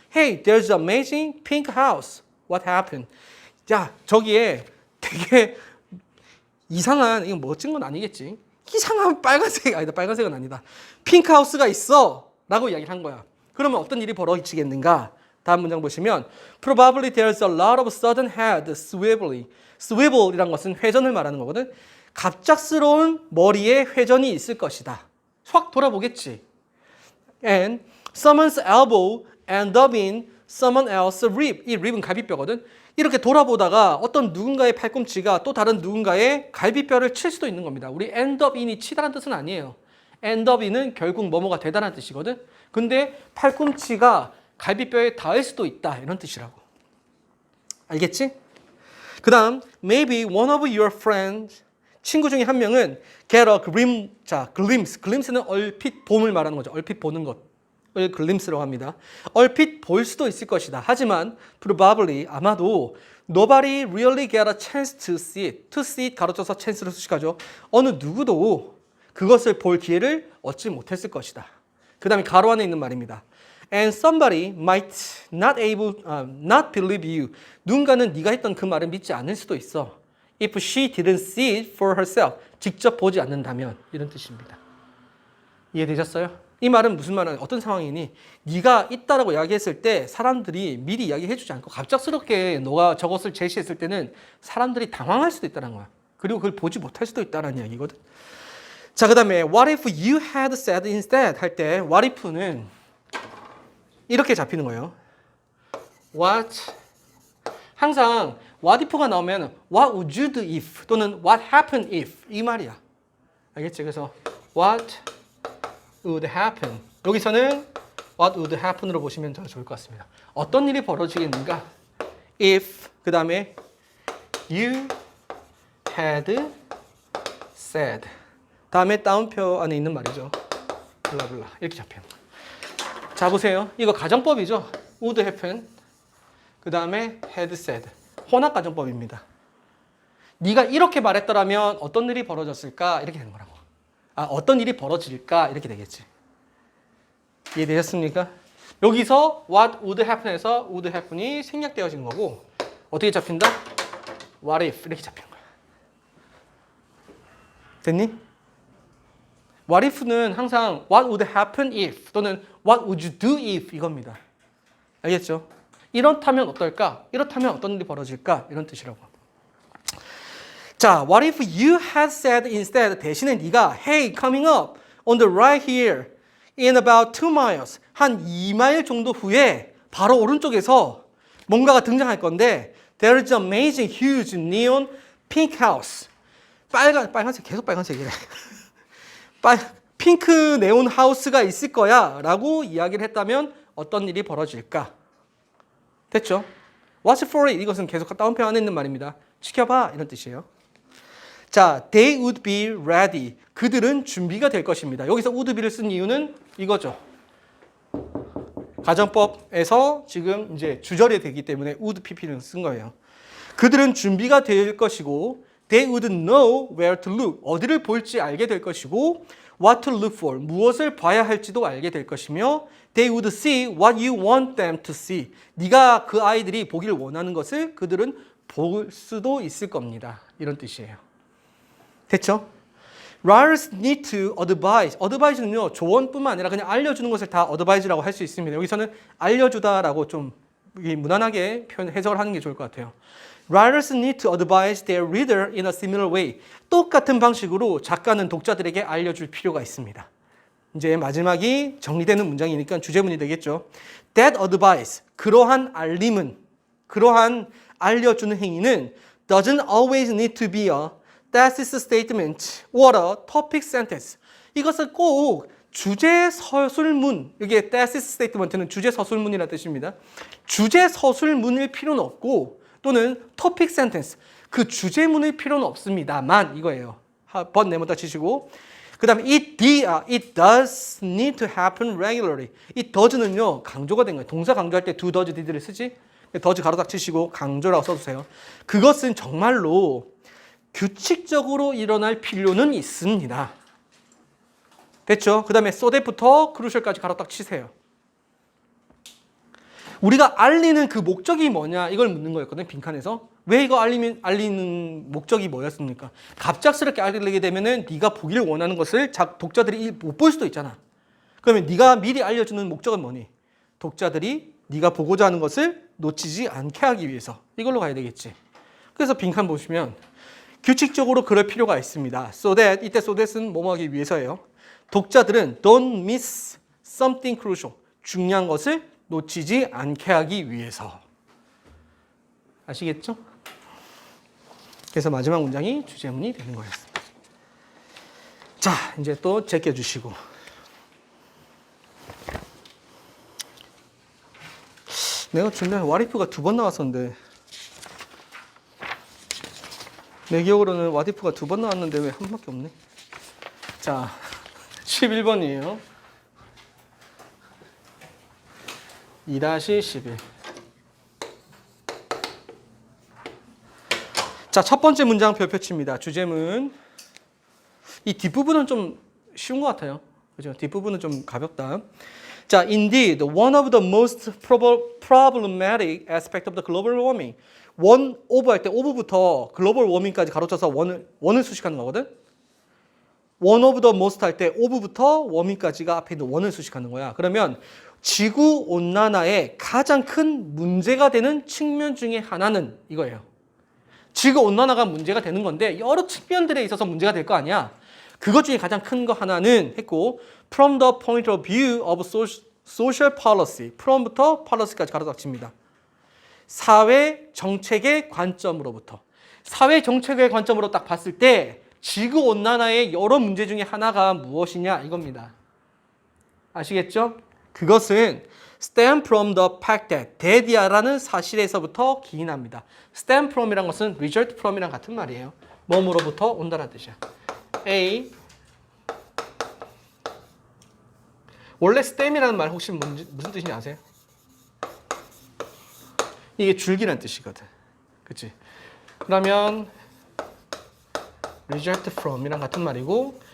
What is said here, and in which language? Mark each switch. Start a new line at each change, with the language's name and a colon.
English: Hey, there's an amazing pink house. What happened?
Korean: 야, 저기에 되게 이상한, 이거 멋진 건 아니겠지? 이상한 빨간색, 아니다, 빨간색은 아니다. 핑크 하우스가 있어. 라고 이야기를 한 거야. 그러면 어떤 일이 벌어지겠는가? 다음 문장 보시면
English: Probably there's a lot of sudden head swiveling.
Korean: swivel이란 것은 회전을 말하는 거거든. 갑작스러운 머리에 회전이 있을 것이다. 확 돌아보겠지.
English: And someone's elbow end up in someone else's rib.
Korean: 이 rib은 갈비뼈거든. 이렇게 돌아보다가 어떤 누군가의 팔꿈치가 또 다른 누군가의 갈비뼈를 칠 수도 있는 겁니다. 우리
English: end up in
Korean: 이 치다라는 뜻은 아니에요. end up in은 결국 뭐뭐가 되다라는 뜻이거든. 근데 팔꿈치가 갈비뼈에 닿을 수도 있다. 이런 뜻이라고. 알겠지?
English: 그 다음 maybe one of your friends
Korean: 친구 중에 한 명은
English: get a glimpse.
Korean: 자, glimpse는 얼핏 봄을 말하는 거죠. 얼핏 보는 것을 glimpse라고 합니다. 얼핏 볼 수도 있을 것이다. 하지만
English: probably
Korean: 아마도
English: nobody really get a chance to see it. to see it
Korean: 가로쳐서 chance로 수식하죠. 어느 누구도 그것을 볼 기회를 얻지 못했을 것이다. 그 다음에 가로 안에 있는 말입니다.
English: And somebody might not believe you.
Korean: 누군가는 네가 했던 그 말을 믿지 않을 수도 있어.
English: If she didn't see it for herself.
Korean: 직접 보지 않는다면 이런 뜻입니다. 이해되셨어요? 이 말은 무슨 말이냐? 어떤 상황이니? 네가 있다라고 이야기했을 때 사람들이 미리 이야기해주지 않고 갑작스럽게 너가 저것을 제시했을 때는 사람들이 당황할 수도 있다는 거야. 그리고 그걸 보지 못할 수도 있다는 이야기거든. 자, 그 다음에
English: what if you had said instead
Korean: 할 때 what if는 이렇게 잡히는 거예요.
English: What
Korean: 항상
English: what if가 나오면 what would you do if 또는 what happened if
Korean: 이 말이야. 알겠지? 그래서
English: what would happen
Korean: 여기서는 what would happen으로 보시면 더 좋을 것 같습니다. 어떤 일이 벌어지겠는가? if 그 다음에
English: you had said
Korean: 다음에 따옴표 안에 있는 말이죠. 블라블라 이렇게 잡혀요. 자 보세요. 이거 가정법이죠.
English: would happen
Korean: 그 다음에
English: had said
Korean: 혼합 가정법입니다. 네가 이렇게 말했더라면 어떤 일이 벌어졌을까? 이렇게 되는 거라고. 어떤 일이 벌어질까 이렇게 되겠지. 이해되셨습니까? 여기서
English: what would happen
Korean: 에서
English: would happen
Korean: 이 생략되어진 거고 어떻게 잡힌다? what if 이렇게 잡힌 거야. 됐니?
English: what if는 항상 what would happen if 또는 what would you do if
Korean: 이겁니다. 알겠죠? 이렇다면 어떨까? 이렇다면 어떤 일이 벌어질까? 이런 뜻이라고. 자,
English: what if you had said instead
Korean: 대신에 네가
English: hey coming up on the right here in about 2 miles
Korean: 한 2마일 정도 후에 바로 오른쪽에서 뭔가가 등장할 건데
English: there is an amazing huge neon pink house
Korean: 빨간색 계속 빨간색이래 핑크 네온 하우스가 있을 거야 라고 이야기를 했다면 어떤 일이 벌어질까? 됐죠?
English: Watch for it
Korean: 이것은 계속 다운표 안에 있는 말입니다. 지켜봐 이런 뜻이에요. 자,
English: they would be ready.
Korean: 그들은 준비가 될 것입니다. 여기서 would be를 쓴 이유는 이거죠. 가정법에서 지금 이제 주절이 되기 때문에 would pp를 쓴 거예요. 그들은 준비가 될 것이고
English: they would know where to look.
Korean: 어디를 볼지 알게 될 것이고
English: what to look for.
Korean: 무엇을 봐야 할지도 알게 될 것이며
English: they would see what you want them to see.
Korean: 네가 그 아이들이 보기를 원하는 것을 그들은 볼 수도 있을 겁니다. 이런 뜻이에요. 됐죠?
English: Writers need to advise.
Korean: advise는요, 조언뿐만 아니라 그냥 알려주는 것을 다 advise라고 할 수 있습니다. 여기서는 알려주다라고 좀 무난하게 해석을 하는 게 좋을 것 같아요.
English: Writers need to advise their reader in a similar way.
Korean: 똑같은 방식으로 작가는 독자들에게 알려줄 필요가 있습니다. 이제 마지막이 정리되는 문장이니까 주제문이 되겠죠.
English: That advice,
Korean: 그러한 알림은, 그러한 알려주는 행위는
English: doesn't always need to be a thesis statement or a topic sentence.
Korean: 이것은 꼭 주제 서술문, 이게 thesis statement는 주제 서술문이라는 뜻입니다. 주제 서술문일 필요는 없고 또는 topic sentence, 그 주제문일 필요는 없습니다만 이거예요.
English: but
Korean: 네모다 치시고 그 다음에
English: it does need to happen regularly.
Korean: it does는요 강조가 된 거예요. 동사 강조할 때 do, does, did를 쓰지. does 가로 딱 치시고 강조라고 써주세요. 그것은 정말로 규칙적으로 일어날 필요는 있습니다. 됐죠? 그 다음에
English: so that
Korean: 부터 crucial까지 가로 딱 치세요. 우리가 알리는 그 목적이 뭐냐 이걸 묻는 거였거든요. 빈칸에서. 왜 이거 알리는 목적이 뭐였습니까? 갑작스럽게 알리게 되면은 네가 보기를 원하는 것을 독자들이 못 볼 수도 있잖아. 그러면 네가 미리 알려주는 목적은 뭐니? 독자들이 네가 보고자 하는 것을 놓치지 않게 하기 위해서. 이걸로 가야 되겠지. 그래서 빈칸 보시면 규칙적으로 그럴 필요가 있습니다.
English: So that,
Korean: 이때 so that은 뭐뭐 하기 위해서예요. 독자들은
English: don't miss something crucial.
Korean: 중요한 것을 놓치지 않게 하기 위해서. 아시겠죠? 그래서 마지막 문장이 주제문이 되는 거였습니다. 자, 이제 또 제껴주시고. 내가 중간에 와리프가 2번 나왔었는데 내 기억으로는 와디프가 2번 나왔는데 왜 한 번밖에 없네. 자, 11번이에요. 2-11. 자, 첫 번째 문장 별표치입니다. 주제문. 이 뒷부분은 좀 쉬운 것 같아요. 그죠? 뒷부분은 좀 가볍다. 자,
English: indeed, one of the most problematic aspect of the global warming.
Korean: 원 오브 할 때 오브부터 글로벌 워밍까지 가로쳐서 원을 수식하는 거거든. one of the most 할 때 오브부터 워밍까지가 앞에 있는 원을 수식하는 거야. 그러면 지구 온난화의 가장 큰 문제가 되는 측면 중에 하나는 이거예요. 지구 온난화가 문제가 되는 건데 여러 측면들에 있어서 문제가 될 거 아니야. 그것 중에 가장 큰 거 하나는 했고
English: from the point of view of social policy.
Korean: from부터 policy까지 가로닥칩니다. 사회 정책의 관점으로부터. 사회 정책의 관점으로 딱 봤을 때 지구 온난화의 여러 문제 중에 하나가 무엇이냐 이겁니다. 아시겠죠? 그것은
English: stem from the fact that that
Korean: 이라는 사실에서부터 기인합니다.
English: stem from
Korean: 이란 것은
English: result from
Korean: 이랑 같은 말이에요. 뭐뭐로부터 온다는 뜻이야. A 원래 stem이라는 말 혹시 무슨 뜻인지 아세요? 이게 줄기라는 뜻이거든. 그치? 그러면
English: result from
Korean: 이랑 같은 말이고